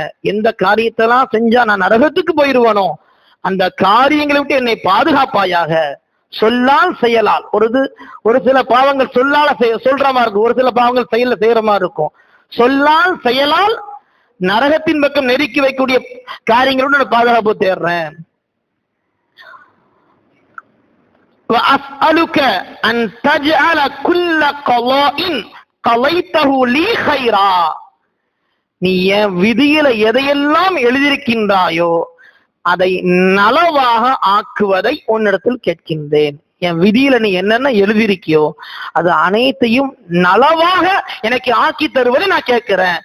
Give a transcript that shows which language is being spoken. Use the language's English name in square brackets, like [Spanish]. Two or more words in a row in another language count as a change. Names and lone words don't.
[Tamil] எந்த காரியத்தெல்லாம் செஞ்சா நான் நரகத்துக்கு போயிருவானோ அந்த காரியங்களை விட்டு என்னை பாதுகாப்பாயாக. சொல்லால் செயலால், ஒரு சில பாவங்கள் சொல்லால சொல்ற மாதிரி இருக்கும், ஒரு சில பாவங்கள் செயல்ல செய்யற மாதிரி இருக்கும். சொல்லால் செயலால் நரகத்தின் பக்கம் நெருக்கி வைக்கக்கூடிய காரியங்களோட நான் பாதுகாப்பு தேடுறேன். [Arabic] وَأَسْأَلُكَ أَن تَجْعَلَ كُلَّ قَضَاءٍ قَضَيْتَهُ لِي خَيْرًا, [Tamil] நீ என் விதியில எதையெல்லாம் எழுதியிருக்கின்றாயோ அதை நலவாக ஆக்குவதை உன்னிடத்தில் கேட்கின்றேன். என் விதியில நீ என்னென்ன எழுதியிருக்கியோ அது அனைத்தையும் நலவாக எனக்கு ஆக்கி தருவதை நான் கேட்கிறேன்.